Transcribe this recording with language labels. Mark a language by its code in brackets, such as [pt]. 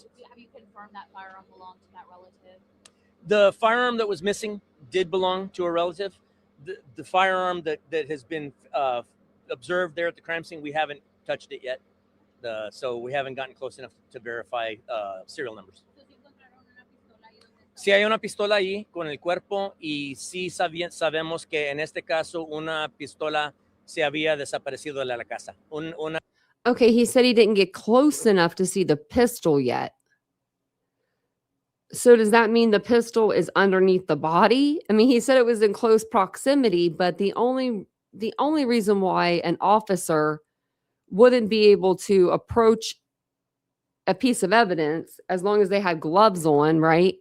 [en] So have you confirmed that firearm belonged to that relative? The firearm that was missing did belong to a relative. The firearm that has been observed there at the crime scene, we haven't touched it yet. So we haven't gotten close enough to verify serial numbers. [es] Sí hay una pistola ahí con el cuerpo y sí sabemos que en este caso una pistola se había desaparecido de la casa. [en] Okay, he said he didn't get close enough to see the pistol yet. So does that mean the pistol is underneath the body? I mean, he said it was in close proximity, but the only reason why an officer wouldn't be able to approach a piece of evidence as long as they had gloves on, right?